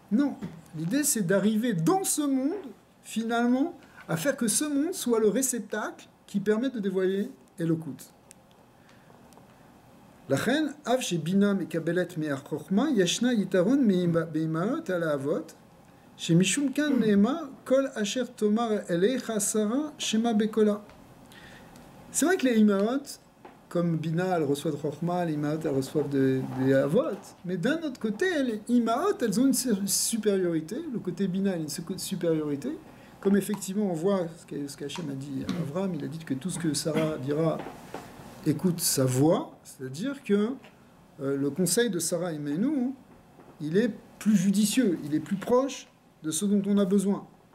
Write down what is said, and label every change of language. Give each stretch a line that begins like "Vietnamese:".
French: Non, l'idée c'est d'arriver dans ce monde, finalement, à faire que ce monde soit le réceptacle qui permet de dévoiler Elokut.
Hebrew: לכן, אף שבינה מקבלת מהחוכמה, ישנה יתרון באימהות על האבות, שמשום כאן נאמר, כל אשר תאמר אליך שרה, שמע בקולה.
French: C'est vrai que les imaot, comme Bina, elles reçoivent de Chokhmah, les imaot, elles reçoivent des avot, mais d'un autre côté, les imaot, elles ont une supériorité, le côté Bina a une supériorité, comme effectivement on voit ce qu'Hachem a dit à Avram, il a dit que tout ce que Sarah dira écoute sa voix, c'est-à-dire que le conseil de Sarah Imenu, il est plus judicieux, il est plus proche de ce dont on a besoin.